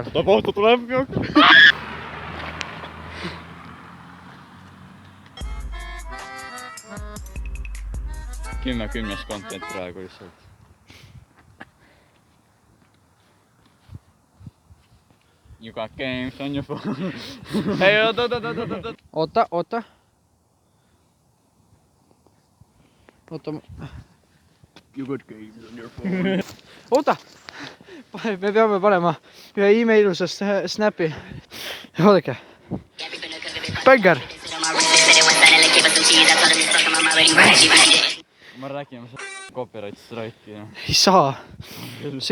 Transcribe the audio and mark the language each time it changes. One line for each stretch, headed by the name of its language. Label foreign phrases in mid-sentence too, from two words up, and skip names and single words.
Estonian: Kohta tuleb. 10 content praegu lihtsalt.
English: You got games on your phone.
Estonian: ei oota. oota.
English: You got games on your phone.
Estonian: oota. me peame panema ühe imeiluse snapi. oodake. Bängar. ma räägin, ma saan
English: copyright strike'i.
Estonian: Ei saa. See on